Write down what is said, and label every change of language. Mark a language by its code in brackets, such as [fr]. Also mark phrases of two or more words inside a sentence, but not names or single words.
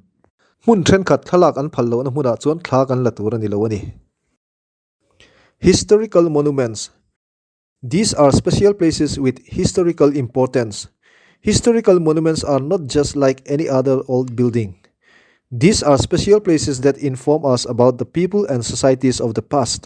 [lus] Mun then khat thalak an phal lo na hmuna chuan thla kan la tur ani lo ani. [en] Historical monuments. These are special places with historical importance. Historical monuments are not just like any other old building. These are special places that inform us about the people and societies of the past.